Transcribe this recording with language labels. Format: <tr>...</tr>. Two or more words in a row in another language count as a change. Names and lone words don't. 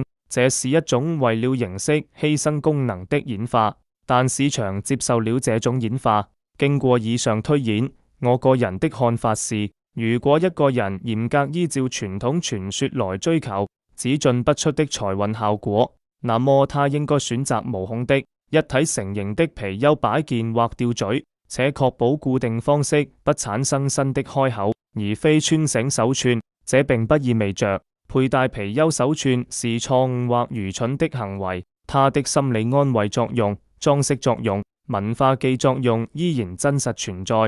<zh>這是一種為了形式犧牲功能的演化，但市場接受了這種演化。經過以上推演，我個人的看法是，如果一個人嚴格依照傳統傳說來追求只進不出的財運效果，那麼他應該選擇無孔的一體成型的貔貅擺件或吊墜。且確保固定方式不產生新的開口，而非穿繩手串。這並不意味着佩戴貔貅手串是錯誤或愚蠢的行為，它的心理安慰作用、裝飾作用、文化記作用依然真實存在。</zh>